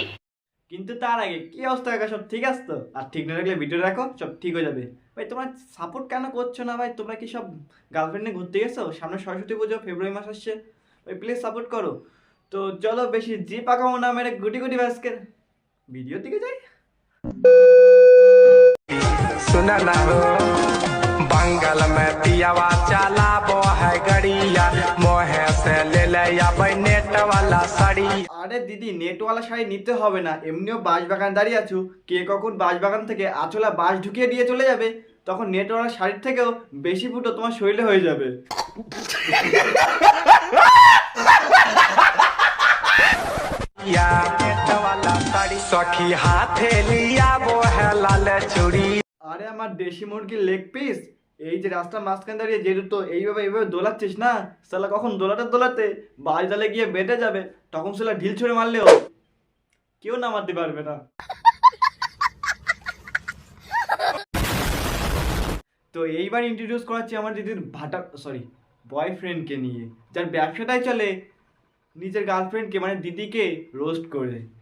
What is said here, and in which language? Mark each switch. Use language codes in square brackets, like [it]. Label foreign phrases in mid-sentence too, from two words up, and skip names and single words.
[bn] কিন্তু তার আগে কি অবস্থা কাকা, সব ঠিক আছে তো? আর ঠিক না রাখলে ভিডিও রাখো, সব ঠিক হয়ে যাবে। ভাই তোমরা সাপোর্ট কেন করছো না ভাই? তোমরা কি সব গার্লফ্রেন্ড নিয়ে ঘুরতে গেছো? সামনে সরস্বতী পুজো, ফেব্রুয়ারি মাস আসছে, ভাই [en] please support [bn] করো। তো চলো বেশি জি পাকাও না মেরে গুটি গুটি ব্যাসকে ভিডিওর দিকে যাই। [bho] सुना ना हो बंगाल में पियावा चला बो है गड़िया मोहे से ले ले या नेट वाला साड़ी। [bn] আরে দিদি, নেটওয়ালা শাড়ি নিতে হবে না, এমনিও বাঁশবাগান দাঁড়িয়ে আছো, কে কখন বাঁশবাগান থেকে আঁচলা বাঁশ ঢুকিয়ে দিয়ে চলে যাবে, তখন নেটওয়ালা শাড়ির থেকেও বেশি ফুটো তোমার শরীরে হয়ে যাবে। [bho] सखी हाथे लिया वो है लाल चूड़ी। [bn] আরে আমার দেশি মুরগির লেগ পিস, এই যে রাস্তার মাঝখানে দাঁড়িয়ে যে তো এইভাবে দোলাচ্ছিস না, সালা কখন দোলাতে বাজ ডালে গিয়ে বেঁধে যাবে, তখন সালা ঢিল ছুঁড়ে মারলেও কেউ নামাতে পারবে না। তো এইবার ইন্ট্রোডিউস করাচ্ছি আমার দিদির বয়ফ্রেন্ডকে নিয়ে, যার ব্যবসাটাই চলে নিজের গার্লফ্রেন্ডকে মানে দিদিকে রোস্ট করে।